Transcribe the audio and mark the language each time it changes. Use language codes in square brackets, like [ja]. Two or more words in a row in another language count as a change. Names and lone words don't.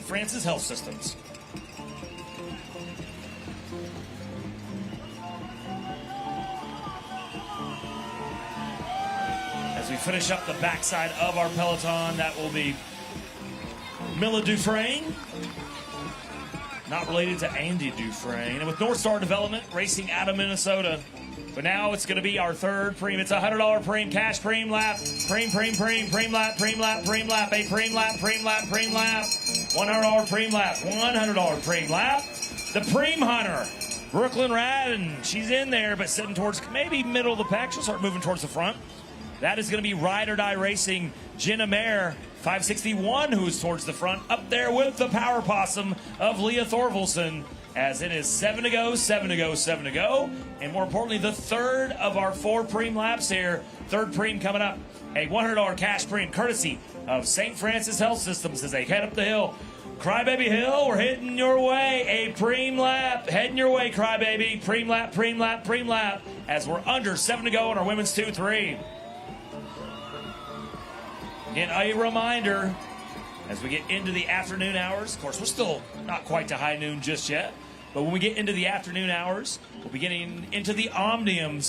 [en] Francis Health Systems. As we finish up the backside of our peloton, that will be Milla Dufresne, not related to Andy Dufresne. And with North Star Development racing out of Minnesota. But now it's going to be our third pream. It's a $100 pream, cash pream lap, pream lap, pream lap, a pream lap, $100 pream lap, $100 pream lap. The pream hunter, Brooklyn Radden, she's in there, but sitting towards maybe middle of the pack. She'll start moving towards the front. That is going to be Ride or Die Racing, Jenna Mayer, 561, who's towards the front, up there with the power possum of Leah Thorvaldsen, as it is 7 to go, 7 to go, 7 to go. And more importantly, the third of our 4 pream laps here. Third pream coming up. A $100 cash pream courtesy of St. Francis Health Systems as they head up the hill. Crybaby Hill, we're heading your way. A pream lap. Heading your way, Crybaby. Pream lap, pream lap, pream lap. As we're under 7 to go in our women's 2-3. Again, a reminder, as we get into the afternoon hours, of course, we're still not quite to high noon just yet, but when we get into the afternoon hours, we'll be getting into the Omniums.